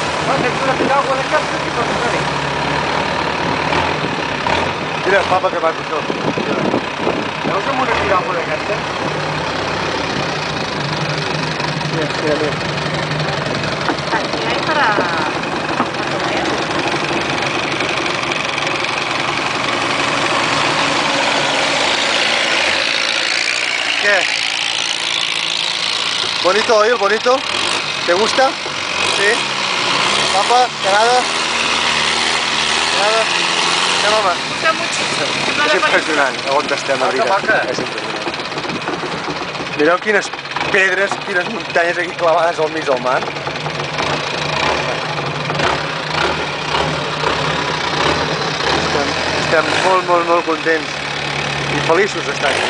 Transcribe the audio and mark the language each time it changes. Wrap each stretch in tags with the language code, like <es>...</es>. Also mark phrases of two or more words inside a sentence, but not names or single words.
<ca>Mira el mapa que va pitjor. Veus amb una piràmide aquesta? Mira.</ca> <es>Aquí hay para comer. ¿Qué? ¿Bonito hoy el bonito? ¿Te gusta? Sí.</es> <ca>Papa, Canada. Anem, home.</ca> <es>Gusta mucho.</es> <ca>És impressionant on estem a vida. És impressionant. Mireu quines pedres, quines muntanyes aquí clavades al mig del mar. Estem molt contents i feliços d'estar aquí.</ca>